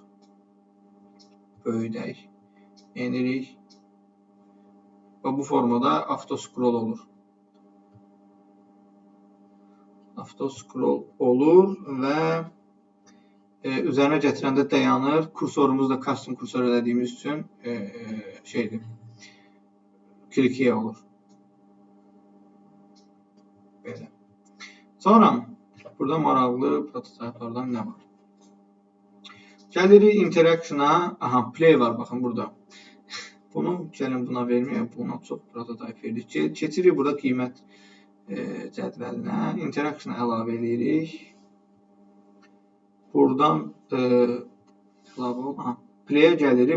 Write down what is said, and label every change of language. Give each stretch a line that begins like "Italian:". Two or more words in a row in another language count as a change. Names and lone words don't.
Azerbaijani: Böyüdək. Enirik. Və bu formada
English: auto scroll
Azerbaijani: olur.
English: Auto scroll
Azerbaijani: olur və üzərinə gətirəndə dayanır. Kursorumuz da custom kursor elədiyimiz üçün
English: click here
Azerbaijani: olur. Belə. Sonra burada maraqlı prototyplardan nə var? Gəlirik interaction-a. Play var, baxın burada. Bunu gəlin buna verməyək. Buna çox prototype verdik. Keçirik burada qiymət cədvəlinə. Interaction əlavə edirik. Buradan play-ə gəlirik.